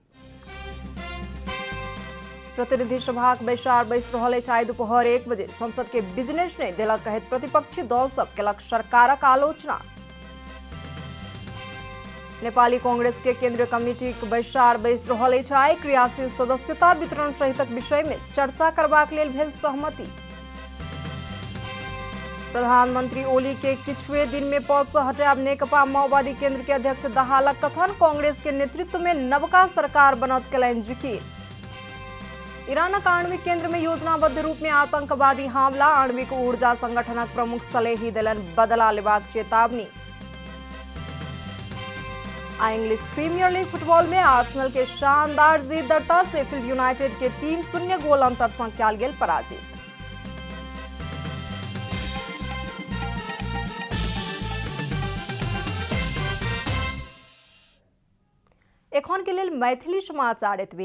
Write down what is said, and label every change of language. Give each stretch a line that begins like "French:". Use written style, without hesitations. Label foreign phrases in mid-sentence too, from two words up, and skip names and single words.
Maithili: प्रतिनिधि सभाक बैसार बैस रहल अछि। आइ दुपहर 1 बजे संसद के बिजनेस नहि देलक कहैत प्रतिपक्षी दल सब केलक सरकारक आलोचना। नेपाली कांग्रेस के केंद्रीय कमिटी के बैसार बैस रहल अछि। आइ क्रियाशील सदस्यता वितरण सहितक विषय में चर्चा करबाक लेल भेल सहमति। प्रधानमंत्री ओली के किछुए दिन में पद से हटायब नेकपा माओवादी केंद्र के अध्यक्ष दहालक कथन। कांग्रेस के नेतृत्व में नवका सरकार बनत केलनि जिकिर। ईरानक आणविक केंद्र में योजनाबद्ध रूप में आतंकवादी हमला। आणविक ऊर्जा संगठनक प्रमुख सलेही देलनि बदला लेबाक चेतावनी। आ इंग्लिश प्रीमियर लीग फुटबॉल में आर्सेनल के शानदार जीत दर्ता। शेफील्ड यूनाइटेड के 3-0 गोल अंतर से कयल गेल पराजित। एखन के लेल मैथिली समाचार एतबे।